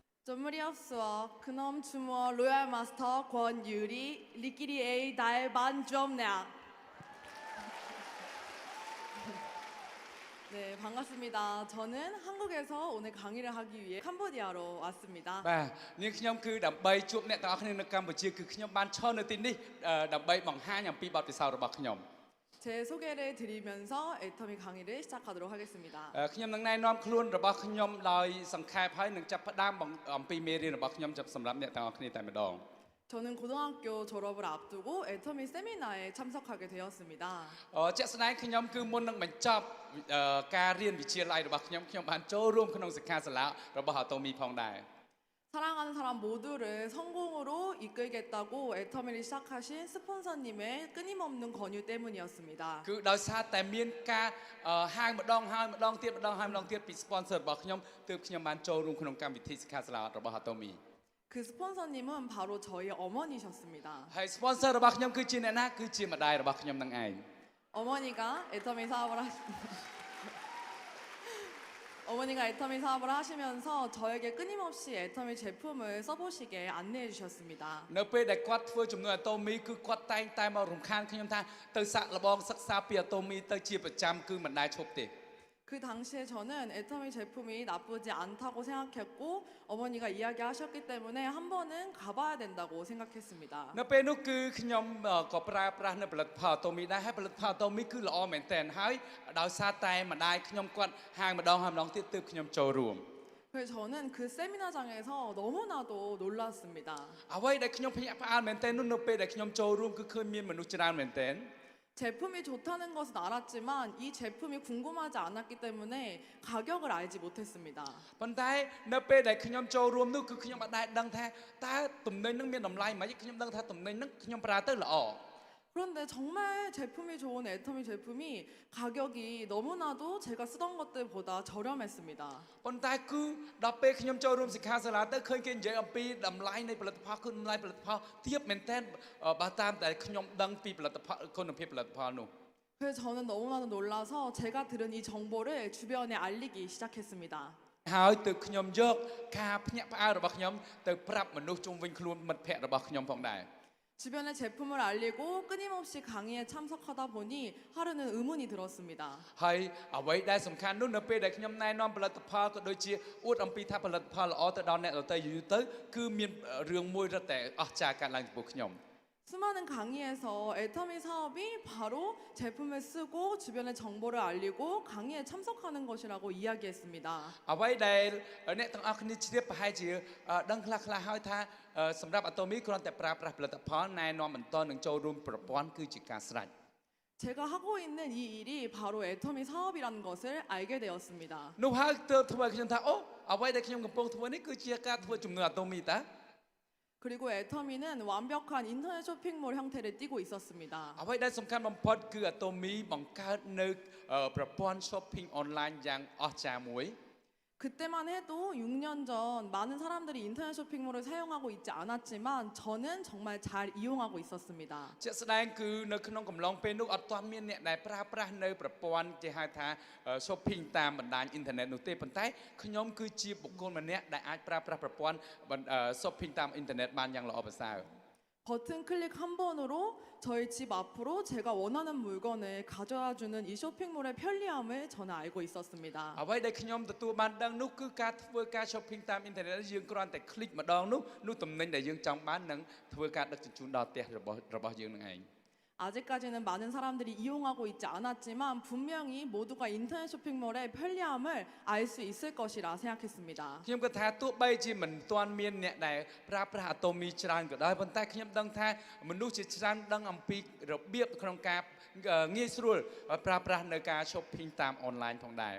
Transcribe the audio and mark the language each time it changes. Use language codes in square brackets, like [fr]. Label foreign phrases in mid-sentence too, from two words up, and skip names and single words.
[ko] 전무리 없어. 그놈 주모 로얄 마스터 권유리 리끼리 A 달반 점냐. 네, 반갑습니다. 저는 한국에서 오늘 강의를 하기 위해 캄보디아로 왔습니다. [km] បាទនាងខ្ញុំគឺដើម្បីជួបអ្នកទាំងអស់គ្នានៅកម្ពុជាគឺខ្ញុំបានឈរនៅទីនេះដើម្បីបង្ហាញអំពីបទពិសោធន៍របស់ខ្ញុំ [ko] 제 소개를 드리면서 애터미 강의를 시작하도록 하겠습니다. [km] ខ្ញុំនឹងណែនាំខ្លួនរបស់ខ្ញុំដោយសង្ខេបហើយនឹងចាប់ផ្ដើមអំពីមេរៀនរបស់ខ្ញុំសម្រាប់អ្នកទាំងអស់គ្នាតែម្ដង [ko] 저는 고등학교 졸업을 앞두고 애터미 세미나에 참석하게 되었습니다. [km] ជាក់ស្ដែងខ្ញុំគឺមុននឹងបញ្ចប់ការរៀនវិទ្យាល័យរបស់ខ្ញុំបានចូលរួមក្នុងសិក្ខាសាលារបស់ Atomy ផងដែរ [ko] 사랑하는 사람 모두를 성공으로 이끌겠다고 애터미를 시작하신 스폰서님의 끊임없는 권유 때문이었습니다. [km] គឺដោយសារតែមានការហៅម្ដងហើយម្ដងទៀតម្ដងហើយម្ដងទៀតពី sponsor របស់ខ្ញុំទើបខ្ញុំបានចូលរួមក្នុងកម្មវិធីសិក្ខាសាលារបស់ Atomy [ko] 그 스폰서님은 바로 저희 어머니셨습니다. [km] ហើយ sponsor របស់ខ្ញុំគឺជាអ្នកណាគឺជាម្ដាយរបស់ខ្ញុំនឹងឯង [ko] 어머니가 애터미 사업을 어머니가 애터미 사업을 하시면서 저에게 끊임없이 애터미 제품을 써보시게 안내해 주셨습니다. [km] នៅពេលដែលគាត់ធ្វើចំនួន Atomy គឺគាត់តែងតែមករំខានខ្ញុំថាទៅសាក់លបងសិក្សាពី Atomy ទៅជាប្រចាំគឺមិនដែលឈប់ទេ [ko] 그 당시에 저는 애터미 제품이 나쁘지 않다고 생각했고 어머니가 이야기하셨기 때문에 한 번은 가봐야 된다고 생각했습니다. [km] នៅពេលនោះគឺខ្ញុំក៏ប្រើប្រាស់នៅផលិតផល Atomy ដែរហើយផលិតផល Atomy គឺល្អមែនទែនហើយដោយសារតែម្ដាយខ្ញុំគាត់ហាងម្ដងហើយម្ដងទៀតទើបខ្ញុំចូលរួម [ko] 그래서 저는 그 세미나장에서 너무나도 놀랐습니다. [km] អ្វីដែលខ្ញុំភ្ញាក់ផ្អើលមែនទែននោះនៅពេលដែលខ្ញុំចូលរួមគឺឃើញមានមនុស្សច្រើនមែនទែន [ko] 제품이 좋다는 것은 알았지만 이 제품이 궁금하지 않았기 때문에 가격을 알지 못했습니다. [km] ប៉ុន្តែនៅពេលដែលខ្ញុំចូលរួមនោះគឺខ្ញុំអត់ដែលដឹងថាតើទំនិញនឹងមានតម្លៃម៉េចខ្ញុំដឹងថាទំនិញនឹងខ្ញុំប្រើទៅល្អ [ko] 그런데 정말 제품이 좋은 애터미 제품이 가격이 너무나도 제가 쓰던 것들보다 저렴했습니다. [km] ប៉ុន្តែគឺដល់ពេលខ្ញុំចូលរួមសិក្ខាសាលាទៅឃើញគេនិយាយអំពីតម្លៃនៃផលិតផលគឺតម្លៃផលិតផលទាបមែនទែនបើតាមតែខ្ញុំដឹងពីផលិតផលគុណភាពផលិតផលនោះ [ko] 그래서 저는 너무나도 놀라서 제가 들은 이 정보를 주변에 알리기 시작했습니다. [km] ហើយទើបខ្ញុំយកការភ្ញាក់ផ្អើលរបស់ខ្ញុំទៅប្រាប់មនុស្សជុំវិញខ្លួនមិត្តភ័ក្តិរបស់ខ្ញុំផងដែរ [ko] 주변에 제품을 알리고 끊임없이 강의에 참석하다 보니 하루는 의문이 들었습니다. [km] ហើយអ្វីដែលសំខាន់នោះនៅពេលដែលខ្ញុំណែនាំផលិតផលក៏ដូចជាអួតអំពីថាផលិតផលល្អទៅដល់អ្នកដទៃយូរទៅគឺមានរឿងមួយរត់តែអស្ចារ្យកើតឡើងចំពោះខ្ញុំ [ko] 수많은 강의에서 애터미 사업이 바로 제품을 쓰고 주변에 정보를 알리고 강의에 참석하는 것이라고 이야기했습니다. [km] អ្វីដែលអ្នកទាំងអស់គ្នាជ្រាបប្រហែលជាដឹងខ្លះៗហើយថាសម្រាប់ Atomy គ្រាន់តែប្រើប្រាស់ផលិតផលណែនាំបន្តនឹងចូលរួមប្រព័ន្ធគឺជាការស្រេច [ko] 제가 하고 있는 이 일이 바로 애터미 사업이라는 것을 알게 되었습니다. [km] នោះហើយទើបធ្វើឲ្យខ្ញុំថាអូអ្វីដែលខ្ញុំកំពុងធ្វើនេះគឺជាការធ្វើជំនួស Atomy តា [ko] 그리고 애터미는 완벽한 인터넷 쇼핑몰 형태를 띠고 있었습니다. [km] អ្វីដែលសំខាន់បំផុតគឺ Atomy បង្កើតនៅប្រព័ន្ធ [en] shopping online [km] យ៉ាងអស្ចារ្យមួយ [ko] 그때만 해도 6년 전 많은 사람들이 인터넷 쇼핑몰을 사용하고 있지 않았지만 저는 정말 잘 이용하고 있었습니다. [km] ជាក់ស្ដែងគឺនៅក្នុងកំឡុងពេលនោះអត់ទាន់មានអ្នកដែលប្រើប្រាស់នៅប្រព័ន្ធគេហៅថា shopping តាមបណ្ដាញអ៊ីនធឺណិតនោះទេប៉ុន្តែខ្ញុំគឺជាបុគ្គលម្នាក់ដែលអាចប្រើប្រាស់ប្រព័ន្ធ shopping តាមអ៊ីនធឺណិតបានយ៉ាងល្អប្រសើរ [ko] 버튼 클릭 한 번으로 저희 집 앞으로 제가 원하는 물건을 가져다 주는 이 쇼핑몰의 편리함을 저는 알고 있었습니다. [km] អ្វីដែលខ្ញុំទទួលបានដឹងនោះគឺការធ្វើការ shopping តាមអ៊ីនធឺណិតយើងគ្រាន់តែ click ម្ដងនោះទំនិញដែលយើងចង់បាននឹងធ្វើការដឹកជញ្ជូនដល់ផ្ទះរបស់យើងនឹងឯង [ko] 아직까지는 많은 사람들이 이용하고 있지 않았지만 분명히 모두가 인터넷 쇼핑몰의 편리함을 알 수 있을 것이라 생각했습니다. [km] ខ្ញុំគិតថាទោះបីជាមិនទាន់មានអ្នកដែលប្រើប្រាស់ Atomy ច្រើនក៏ដោយប៉ុន្តែខ្ញុំដឹងថាមនុស្សជាច្រើនដឹងអំពីរបៀបក្នុងការងាយស្រួលប្រើប្រាស់នៅការ shopping តាម online ផងដែរ